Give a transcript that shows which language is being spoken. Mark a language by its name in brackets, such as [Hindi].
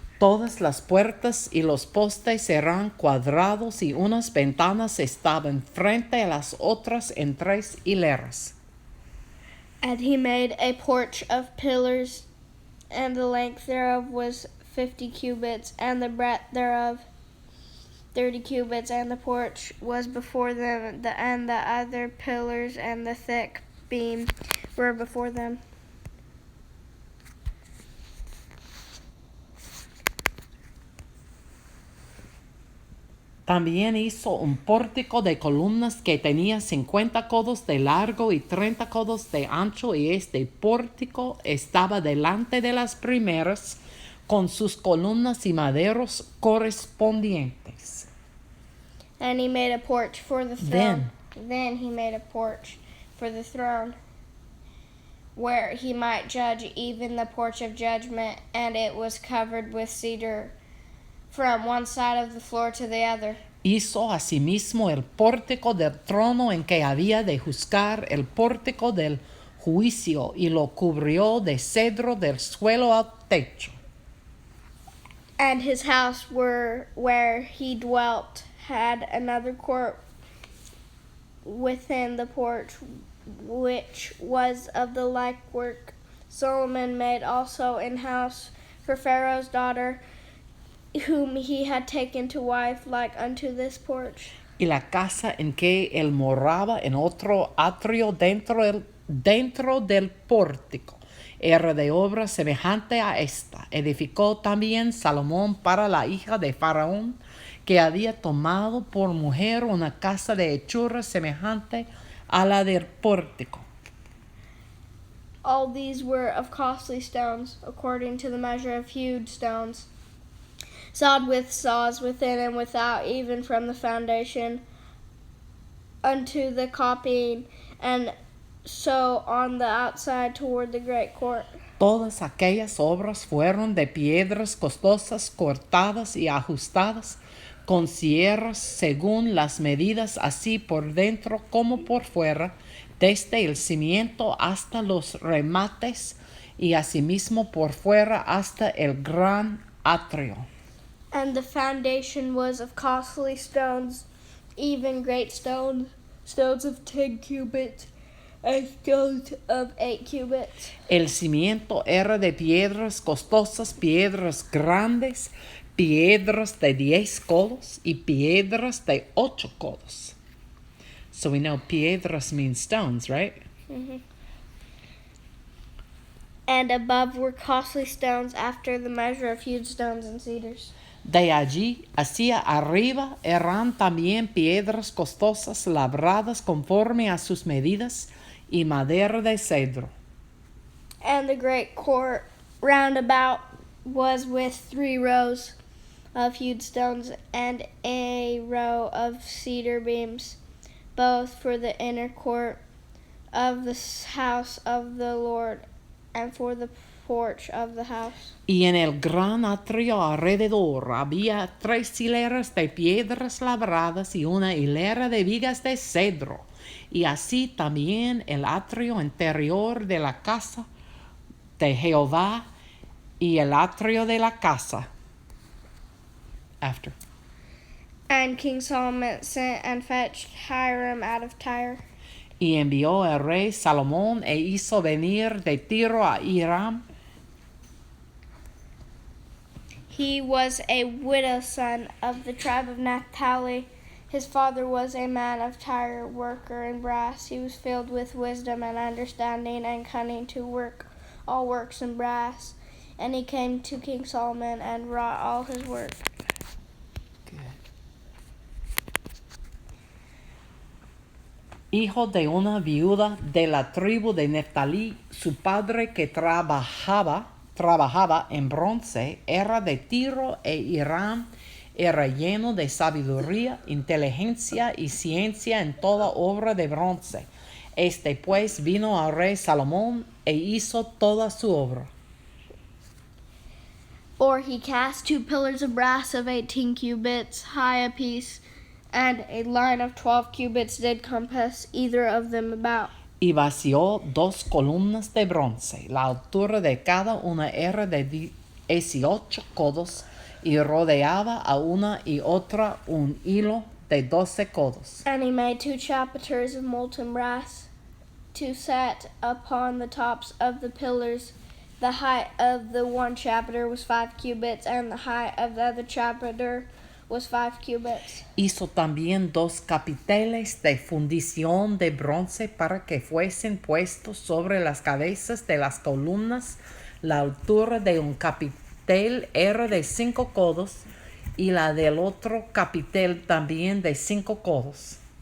[Spanish] Todas las puertas y los postes eran cuadrados y unas ventanas estaban frente a las otras en 3 hileras. [English] And he made a porch of pillars, and the length thereof was 50 cubits, and the breadth thereof 30 cubits, and the porch was before them, and the other pillars and the thick beam were before them. [Spanish] También hizo un pórtico de columnas que tenía 50 codos de largo y 30 codos de ancho, y este pórtico estaba delante de las primeras con sus columnas y maderos correspondientes. [English] And he made a porch for the throne. Then he made a porch for the throne, where he might judge, even the porch of judgment, and it was covered with cedar from one side of the floor to the other. [Spanish] Hizo asimismo el pórtico del trono en que había de juzgar, el pórtico del juicio, y lo cubrió de cedro del suelo al techo. [English] And his house where he dwelt had another court within the porch, which was of the like work. Solomon made also an house for Pharaoh's daughter, whom he had taken to wife, like unto this porch. [Spanish] Y la casa en que él moraba en otro atrio dentro del pórtico era de obra semejante a esta. Edificó también Salomón para la hija de Faraón, que había tomado por mujer una casa de hechura semejante a la del pórtico. [English] All these were of costly stones, according to the measure of hewed stones, sawed with saws within and without, even from the foundation unto the coping, and so on the outside toward the great court. [Spanish] Todas aquellas obras fueron de piedras costosas, cortadas y ajustadas, con sierras según las medidas, así por dentro como por fuera, desde el cimiento hasta los remates, y asimismo por fuera hasta el gran atrio. [English] And the foundation was of costly stones, even great stones, stones of 10 cubits, and stones of 8 cubits. [Spanish] El cimiento era de piedras costosas, piedras grandes, piedras de 10 codos y piedras de 8 codos. [English] So we know piedras means stones, right? Mm-hmm. And above were costly stones after the measure of hewed stones and cedars. [Spanish] De allí hacia arriba eran también piedras costosas labradas conforme a sus medidas y madera de cedro. [English] And the great court round about was with 3 rows of hewed stones and a row of cedar beams, both for the inner court of the house of the Lord and for the porch of the house. [Spanish] Y en el gran atrio alrededor había 3 hileras de piedras labradas y una hilera de vigas de cedro. Y así también el atrio interior de la casa de Jehová y el atrio de la casa. [English] After. And King Solomon sent and fetched Hiram out of Tyre. [Spanish] Y envió el rey Salomón e hizo venir de Tiro a Hiram. [English] He was a widow's son of the tribe of Naphtali. His father was a man of Tyre, worker in brass. He was filled with wisdom and understanding and cunning to work all works in brass. And he came to King Solomon and wrought all his work. [Spanish] Hijo de una viuda de la tribu de Neftalí, su padre que trabajaba en bronce, era de Tiro e Hiram, era lleno de sabiduría, inteligencia y ciencia en toda obra de bronce. Este pues vino al rey Salomón e hizo toda su obra. [English] For he cast 2 pillars of brass of 18 cubits high apiece, and a line of 12 cubits did compass either of them about. [Spanish] Y vació 2 columnas de bronce. La altura de cada una era de 18 codos y rodeaba a una y otra un hilo de 12 codos. [English] And he made 2 chapiters of molten brass to set upon the tops of the pillars. The height of the one chapiter was 5 cubits, and the height of the other chapiter was 5 cubits. [Spanish] Hizo también 2 capiteles de fundición de bronce para que fuesen puestos sobre las cabezas de las columnas. La altura de un capitel era de 5 codos y la del otro capitel también de 5 codos.